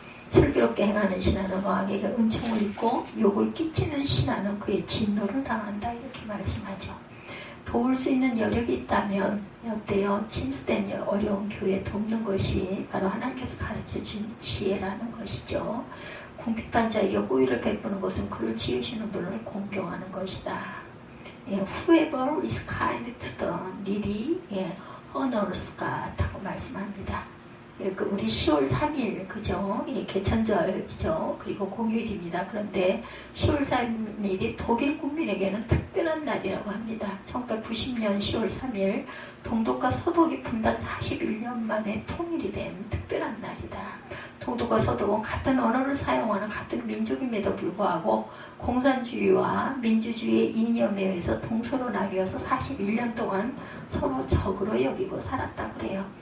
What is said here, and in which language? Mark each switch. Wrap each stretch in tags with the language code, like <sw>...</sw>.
<ko>슬기롭게 행하는 신하는 왕에게 은총을 입고 욕을 끼치는 신하는 그의 진노를 당한다. 이렇게 말씀하죠. 도울 수 있는 여력이 있다면 어때요? 침수된 어려운 교회 돕는 것이 바로 하나님께서 가르쳐준 지혜라는 것이죠. 궁핍한 자에게 호의를 베푸는 것은 그를 지으시는 분을 공경하는 것이다.</ko> <en>예, whoever is kind to the needy, honors God</en> <ko>하고 말씀합니다. 예, 우리 10월 3일 그죠? 예, 개천절이죠. 그리고 공휴일입니다. 그런데 10월 3일이 독일 국민에게는 특별한 날이라고 합니다. 1990년 10월 3일 동독과 서독이 분단 41년 만에 통일이 된 특별한 날이다. 동독과 서독은 같은 언어를 사용하는 같은 민족임에도 불구하고 공산주의와 민주주의의 이념에 의해서 동서로 나뉘어서 41년 동안 서로 적으로 여기고 살았다고 그래요.</ko>